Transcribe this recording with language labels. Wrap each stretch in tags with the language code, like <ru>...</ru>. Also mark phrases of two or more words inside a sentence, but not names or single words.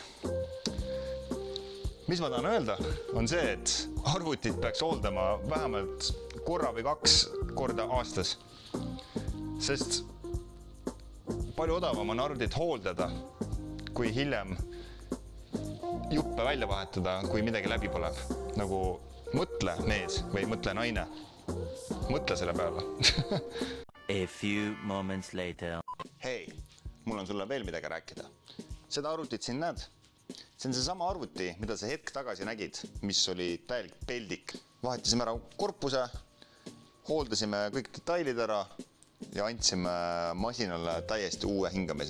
<et>Mis ma tahan öelda, on see, et arvutit peaks hooldama vähemalt korra või 2 korda aastas. Sest palju odavam on arvutit hooldada, kui hiljem juppe välja vahetada, kui midagi läbi põleb. Nagu mõtle mees või mõtle naine. Mõtle selle peale.</et> <en>A few moments later.</en> <et>Hei, mul on sulle veel midagi rääkida. Seda arvutit siin näed? See on see sama arvuti, mida sa hetk tagasi nägid, mis oli täielik peldik. Vahetasime ära korpuse, hooldasime kõik detailid ära ja andsime masinale täiesti uue hingamise.</et>